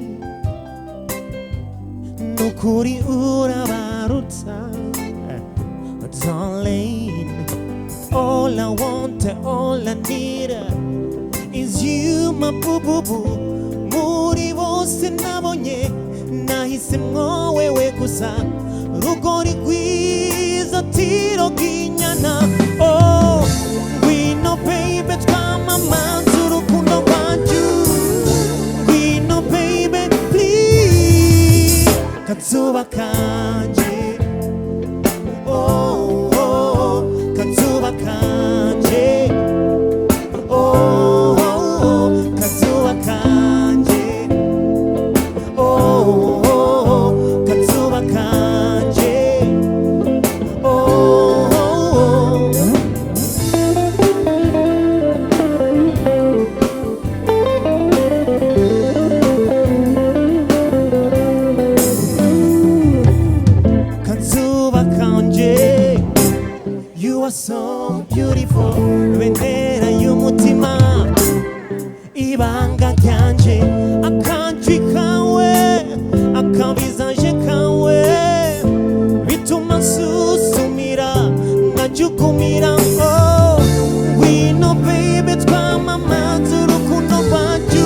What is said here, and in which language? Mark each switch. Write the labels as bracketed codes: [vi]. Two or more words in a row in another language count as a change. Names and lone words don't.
[rn] nukuri urabaruta, darling. [en] All I want, all I need is you, my boo boo boo. [rn] Muri bose nabonye, nahisemwo wewe gusa, rugori rwiza tiro ginyana. [en] Oh, we know baby [rn] twamamaza urukundo rwacu. [en] We know baby please, [rn] kazuba kanje, oh, oh, kazuba kanje, oh, oh, kazuba kanje, oh, oh, kazuba kanje, oh. Kazuba kanje, [en] you are so beautiful. [rn] Bendera y'umutima, ibanga ryanje, akanjwi kawe, akabizanje kawe, bituma nsusumira, nkajugumira. [en] Oh, we know baby [rn] twamamaza urukundo rwacu.